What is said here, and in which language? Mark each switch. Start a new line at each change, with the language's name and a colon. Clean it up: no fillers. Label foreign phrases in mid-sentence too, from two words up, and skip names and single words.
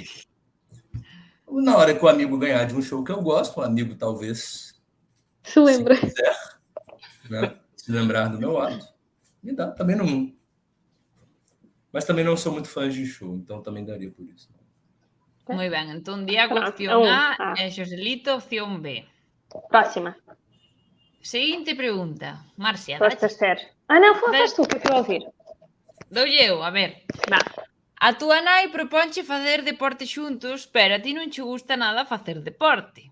Portuguese: Na hora que o amigo ganhar de um show que eu gosto, o amigo talvez se lembra. Se quiser, né, se lembrar do meu lado, me dá. Também não... Mas também não sou muito fã de show, então também daria por isso.
Galician: Muy ben, entón Diego, opción A, e Joselito, opción B.
Portuguese: Próxima.
Galician: Seguinte pregunta. Marcia,
Portuguese: não, faz tu, que eu ouvir.
Galician: Doulle eu, a ver. A túa nai proponche facer deporte xuntos, pero a ti non che gusta nada facer deporte.